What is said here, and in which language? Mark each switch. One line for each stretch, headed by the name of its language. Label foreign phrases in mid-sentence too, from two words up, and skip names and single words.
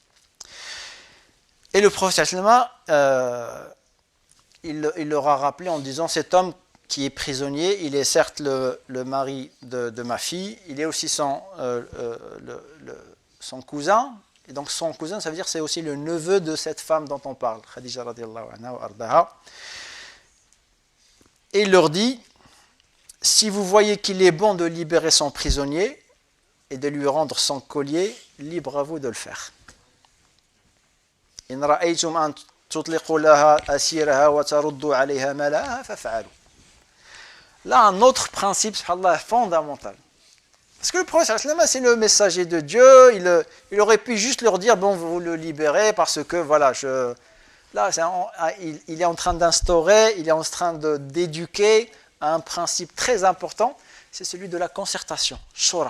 French: Et le prophète sallam, il leur a rappelé en disant: cet homme qui est prisonnier, il est certes le mari de ma fille, il est aussi son cousin, et donc son cousin, ça veut dire c'est aussi le neveu de cette femme dont on parle, Khadija
Arabic: رضي الله عنها وأرضاها.
French: Et il leur dit: si vous voyez qu'il est bon de libérer son prisonnier et de lui rendre son collier, libre à vous de le faire.
Arabic: إن رأيتم أن تطلقوا لها أسيرها وتردوا عليها مالها فافعلوا.
French: Là, un autre principe, subhanallah, fondamental. Parce que le prophète, c'est le messager de Dieu, il aurait pu juste leur dire: bon, vous le libérez parce que, voilà, là, il est en train d'instaurer, il est en train d'éduquer à un principe très important, c'est celui de la concertation, shura.